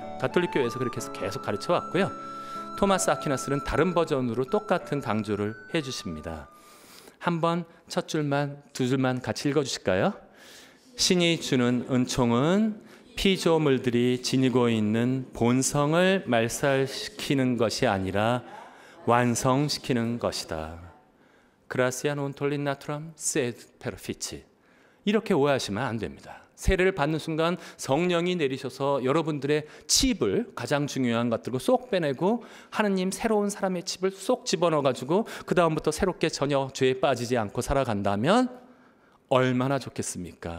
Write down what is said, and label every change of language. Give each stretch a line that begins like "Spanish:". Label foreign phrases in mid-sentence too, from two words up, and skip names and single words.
Korean: 가톨릭 교회에서 그렇게 해서 계속 가르쳐 왔고요. 토마스 아퀴나스는 다른 버전으로 똑같은 강조를 해주십니다. 한번 첫 줄만 두 줄만 같이 읽어주실까요? 신이 주는 은총은 피조물들이 지니고 있는 본성을 말살시키는 것이 아니라 완성시키는 것이다.
Latin: Gratia non tollit naturam sed perfecti.
Korean: 이렇게 오해하시면 안 됩니다. 세례를 받는 순간 성령이 내리셔서 여러분들의 칩을, 가장 중요한 것들을 쏙 빼내고 하느님 새로운 사람의 칩을 쏙 집어넣어가지고 그 다음부터 새롭게 전혀 죄에 빠지지 않고 살아간다면 얼마나 좋겠습니까?